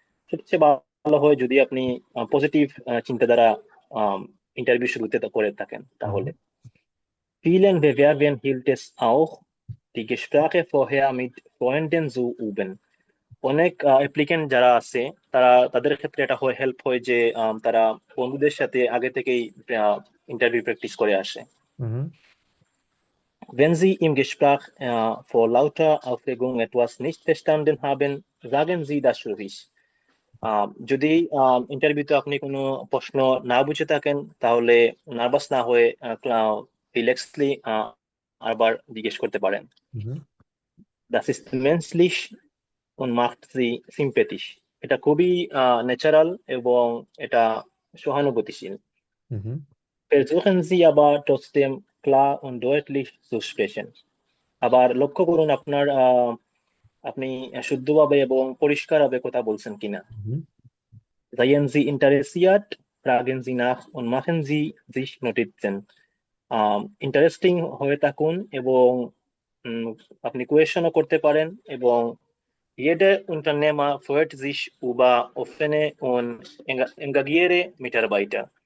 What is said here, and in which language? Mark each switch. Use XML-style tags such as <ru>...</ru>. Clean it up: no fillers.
<bn>সবচেয়ে ভালো হয় যদি আপনি পজিটিভ চিন্তাধারা ইন্টারভিউ শুরুতে করে থাকেন হুম। তাহলে।</bn> <de>Vielen Bewerbern hilft es auch, die Gespräche vorher mit Freunden zu üben.</de> <bn>অনেক অ্যাপ্লিকেন্ট যারা আছে তাদের ক্ষেত্রে এটা হেল্প হয় যে তারা বন্ধুদের সাথে আগে থেকেই ইন্টারভিউ প্র্যাকটিস করে আসে। হুম।</bn> <de>Wenn Sie im Gespräch vor lauter Aufregung etwas nicht verstanden haben, sagen Sie das ruhig.</de> <bn>যদি ইন্টারভিউতে আপনি কোনো প্রশ্ন না বুঝে থাকেন তাহলে নার্ভাস না হয়ে রিল্যাক্সলি আবার জিজ্ঞেস করতে পারেন। হুম।</bn> <de>Das ist menschlich und macht sie sympathisch.</de> <bn>এটা খুবই ন্যাচারাল এবং এটা সহানুভূতিশীল। হুম।</bn> <de>Versuchen Sie aber trotzdem klar und deutlich zu sprechen.</de> <bn>আবার লক্ষ্য করুন আপনি শুদ্ধভাবে এবং পরিষ্কারভাবে কথা বলছেন কিনা। হুম।</bn> <de>Seien Sie interessiert, fragen Sie nach und machen Sie sich Notizen.</de> <bn>Interesting হয়ে থাকুন এবং আপনি কোয়েশনও করতে পারেন এবং</bn> <de>jede Unternehmer freut sich über offene und engagierte Mitarbeiter.</de>